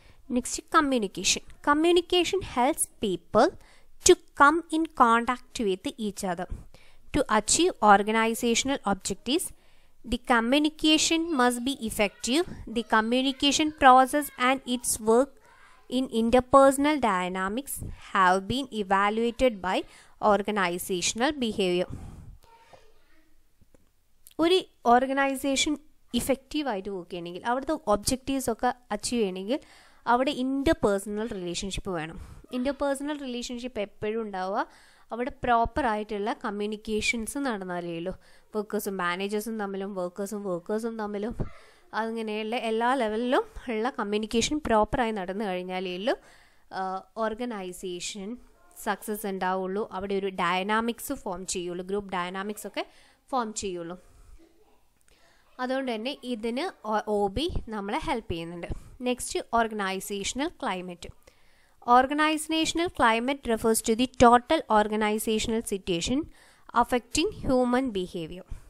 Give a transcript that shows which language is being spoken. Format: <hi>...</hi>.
<en>Next communication. Communication helps people to come in contact with each other to achieve organizational objectives. The communication must be effective. The communication process and its work in interpersonal dynamics have been evaluated by organizational behavior.</en> <ml>ഒരു organisation ഇഫക്റ്റീവായിട്ട് work ചെയ്യണമെങ്കിൽ, അവിടുത്തെ objectives ഒക്കെ achieve ചെയ്യണമെങ്കിൽ അവിടെ interpersonal relationship വേണം. Interpersonal relationship എപ്പോഴും ഉണ്ടാവുക അവിടെ പ്രോപ്പറായിട്ടുള്ള കമ്മ്യൂണിക്കേഷൻസ് നടന്നാലേ ഉള്ളൂ. വർക്കേഴ്സും മാനേജേഴ്സും തമ്മിലും വർക്കേഴ്സും തമ്മിലും അങ്ങനെയുള്ള എല്ലാ ലെവലിലും ഉള്ള കമ്മ്യൂണിക്കേഷൻ പ്രോപ്പറായി നടന്നു കഴിഞ്ഞാലേ ഉള്ളൂ ഓർഗനൈസേഷൻ സക്സസ് ഉണ്ടാവുള്ളൂ. അവിടെ ഒരു ഡയനാമിക്സ് ഫോം ചെയ്യുള്ളൂ, ഗ്രൂപ്പ് ഡയനാമിക്സ് ഒക്കെ ഫോം ചെയ്യുള്ളൂ. അതുകൊണ്ട് തന്നെ ഇതിന് OB നമ്മളെ ഹെൽപ്പ് ചെയ്യുന്നുണ്ട്.</ml> <en>Next organizational climate. Organizational climate refers to the total organizational situation affecting human behavior.</en>